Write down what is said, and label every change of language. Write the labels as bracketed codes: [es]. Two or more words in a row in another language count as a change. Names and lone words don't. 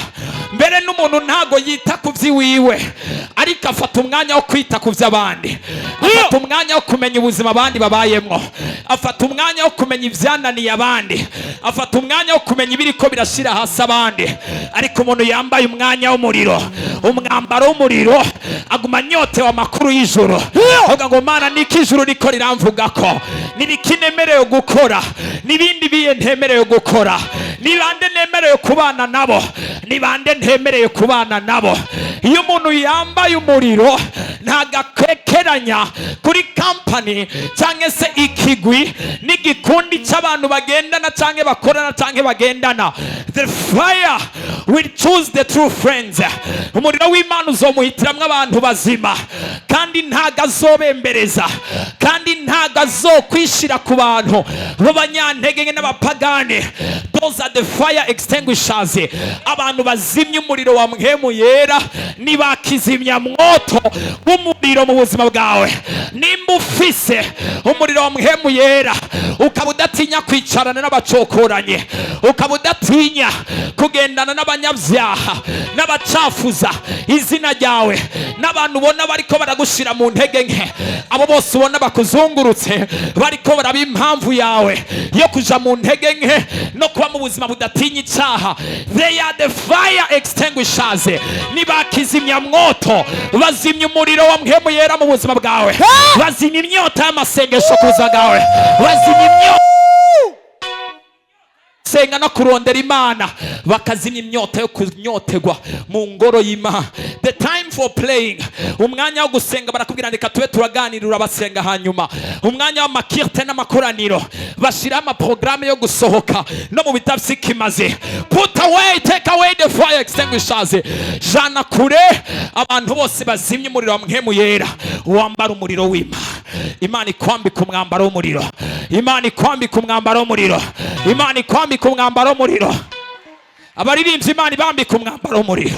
[rn] Mbere n'umuntu ntago yita ku vyiwiwe ariko afata umwanya wo kwita ku vy'abandi, afata umwanya wo kumenya ubuzima abandi babayemwo, afata umwanya wo kumenya ivyananiye abandi, afata umwanya wo kumenya ibiriko birashira hasi abandi. Ariko umuntu yambaye umwanya w'umuriro, umwambaro w'umuriro, aguma nyotewe amakuru y'ijoro. Avuga ngo Mana niki ijuru riko riramvuga ko nibikinemerewe gukora nibindi biye ntemerewe gukora, nibande nemerewe kubana nabo, nibande ntemerewe kubana nabo. Iyo umuntu yambaye umuriro ntagakekeranya kuri company cyangwa se ikigwi n'igikundi cy'abantu bagendana cyangwa bakorana cyangwa bagendana. [en] The fire will choose the true friends. [rn] Umuriro w'Imana uzomuhitiramwe abantu bazima kandi ntagazobembereza kandi ntagazokwishira ku bantu b'abanyantege n'abapagane. [en] Those are the fire extinguishers. [rn] Abantu bazimya umuriro wa mpwemu yera nibakizimya mwoto w'umuriro mu buzima bwawe. Nimba ufise umuriro wa mpwemu yera ukaba udatinya kwicarana n'abacokoranye, ukaba udatinya kugendana n'abanyabyaha n'abacafuza izina ryawe, n'abantu ubona bariko baragushira mu ntege nke, abo bose ubona bakuzungurutse bariko baraba impamvu yawe yo kuja mu ntege nke no kuba mu buzima budatinya icyaha. [en] They are the fire extinguishers. [rn] Nibakizimya mwoto, bazimya umuriro wa mpwemu yera mu buzima bwawe, bazimya imyota y'amasengesho ku buzima bwawe, bazimya imyota senga no kurondera Imana, bakazimya imyota yo kunyotegwa mu ngoro y'Imana. [en] The time for playing, [rn] umwanya wo gusenga barakubwira ndeka tube turaganirira basenga. Hanyuma umwanya w'amakirte n'amakoraniro bashira ama programme yo gusohoka no mu bitafisi kimaze. [en] Put away, take away the fire extinguishers. [rn] Jana kure abantu bose bazimya umuriro wa mpwemu yera, wambara umuriro w'Imana. Imana ikwambika umwambaro w'umuriro, Imana ikwambika umwambaro w'umuriro, Imana ikwambika umwambaro w'umuriro. Abaririmbyi Imana ibambika umwambaro w'umuriro.